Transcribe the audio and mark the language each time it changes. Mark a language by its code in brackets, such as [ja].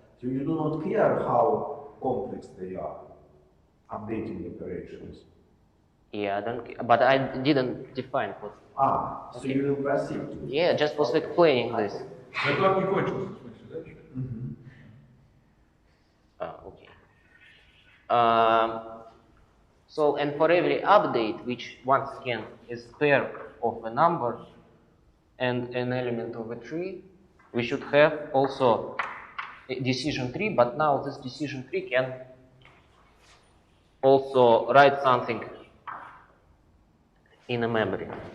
[en] So you do not care how complex they are, updating operations. Yeah, I don't, but I didn't define what. So okay. You will proceed. Yeah, just was explaining this. [ru] Доклад не кончился, в смысле, да? [en] Okay. So, and for every update, which once again is pair of a number and an element of a tree, we should have also a decision tree, but now this decision tree can also write something in a memory.